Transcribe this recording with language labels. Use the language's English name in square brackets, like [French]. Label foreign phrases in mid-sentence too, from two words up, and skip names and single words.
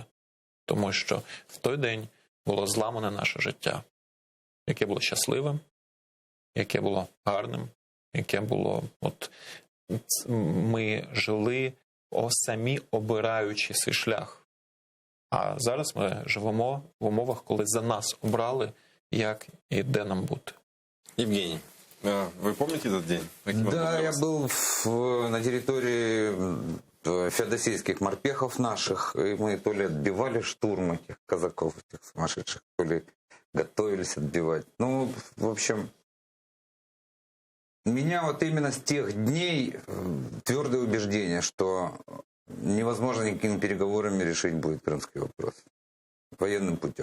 [Ukrainian] Тому що в той день було зламане наше життя, яке було щасливим, яке було гарним, яке було... Ми жили самі обираючи свій шлях. А зараз ми живемо в умовах, коли за нас обрали, як і де нам бути. [Russian] Евгений, вы помните этот день? Да, я был на территории феодосийских морпехов наших, и мы то ли отбивали штурм этих казаков, этих сумасшедших, то ли готовились отбивать. Ну, в общем, меня вот именно с тех дней твердое убеждение, что невозможно никакими переговорами решить будет крымский вопрос военным путем.